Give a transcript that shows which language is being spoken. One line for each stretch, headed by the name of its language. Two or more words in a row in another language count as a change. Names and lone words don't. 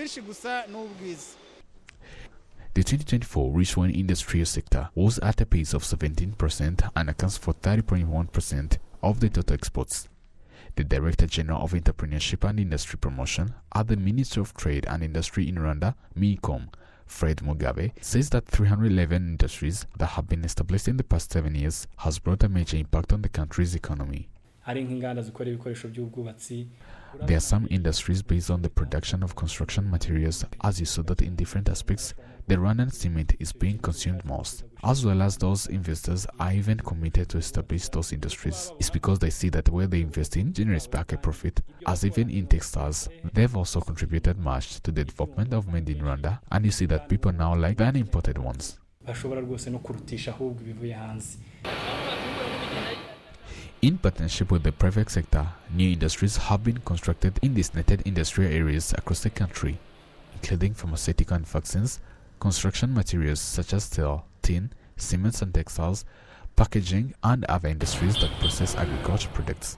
English: The 2024 Rwanda industrial sector was at a pace of 17% and accounts for 30.1% of the total exports. The Director General of Entrepreneurship and Industry Promotion at the Ministry of Trade and Industry in Rwanda, MICOM, Fred Mugabe, says that 311 industries that have been established in the past 7 years has brought a major impact on the country's economy.
Kinyarwanda: ari nk'inganda zikora ibikoresho by'ubwubatsi.
English: There are some industries based on the production of construction materials, as you saw that in different aspects, the Rwandan cement is being consumed most. As well as those investors are even committed to establish those industries. It's because they see that where they invest in generates back a profit, as even in textiles, they've also contributed much to the development of made in Rwanda, and you see that people now like than imported ones.
Kinyarwanda: Bashobora rwose no kurutisha ahubwo ibivuye hanze.
English: In partnership with the private sector, new industries have been constructed in designated industrial areas across the country, including pharmaceutical and vaccines, construction materials such as steel, tin, cements and textiles, packaging, and other industries that process agricultural products.